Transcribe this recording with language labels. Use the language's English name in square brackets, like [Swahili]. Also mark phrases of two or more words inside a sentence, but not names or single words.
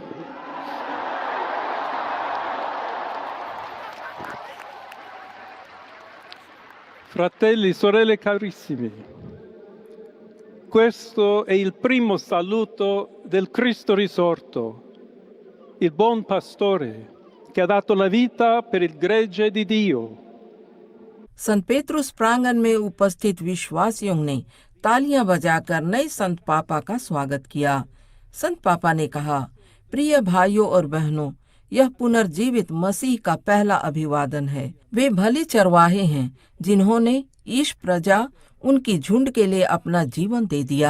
[Italian] Fratelli, sorelle carissimi, questo è il primo saluto del Cristo risorto, il buon pastore che ha dato la vita per il gregge di Dio. [Hindi] संत पेत्रुस प्रांगण में उपस्थित विश्वासियों ने तालियां बजाकर नए संत पापा का स्वागत किया। संत पापा ने कहा, प्रिय भाइयों और बहनों, यह पुनर्जीवित मसीह का पहला अभिवादन है। वे भले चरवाहे हैं जिन्होंने ईश प्रजा उनकी झुंड के लिए अपना जीवन दे दिया।